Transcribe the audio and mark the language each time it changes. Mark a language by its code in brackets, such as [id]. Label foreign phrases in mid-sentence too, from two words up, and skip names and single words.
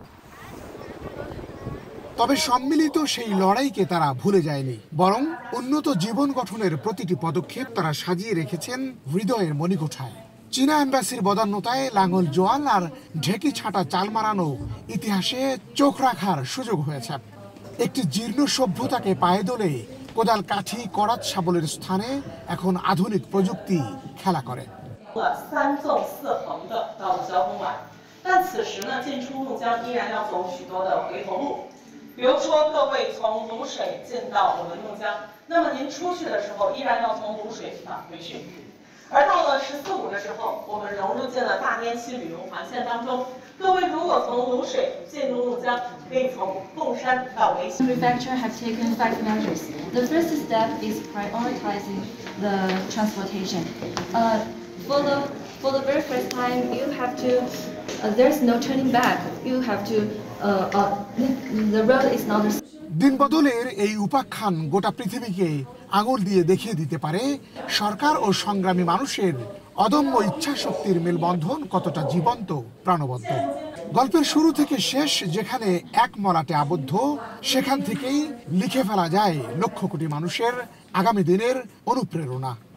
[bn] তবে সম্মিলিত সেই লড়াইকে তারা ভুলে যায়নি, বরং উন্নত জীবন গঠনের প্রতিটি পদক্ষেপ তারা সাজিয়ে রেখেছেন হৃদয়ের মণিকোঠায়। চীনা এম্বাসির বদান্যতায় লাঙল জোয়াল আর ঢেকি ছাটা চাল মারানো ইতিহাসে চোখ রাখার সুযোগ হয়েছে। একটি জীর্ণ সভ্যতাকে পায়ে দোলে কোদাল কাঠি করাত শাবলের স্থানে এখন আধুনিক প্রযুক্তি খেলা করে। [zh] 比如说，各位从卤水进到我们怒江，那么您出去的时候依然要从卤水返回去。而到了14.5的时候，我们融入进了大滇西旅游环线当中。各位如果从卤水进入怒江，可以从贡山到维新。 [en] Prefecture have taken 5 measures. The first step is prioritizing the transportation. For the very first time, you have to. There's no turning back. You have to. The road is not. [bn] দিন বদলের এই উপাখ্যান গোটা পৃথিবীকে আঙুল দিয়ে দেখিয়ে দিতে পারে সরকার ও সংগ্রামী মানুষের অদম্য ইচ্ছা শক্তির মেলবন্ধন কতটা জীবন্ত, প্রাণবদ্ধ। গল্পের শুরু থেকে শেষ যেখানে এক মলাটে আবদ্ধ, সেখান থেকেই লিখে ফেলা যায় লক্ষ কোটি মানুষের আগামী দিনের অনুপ্রেরণা।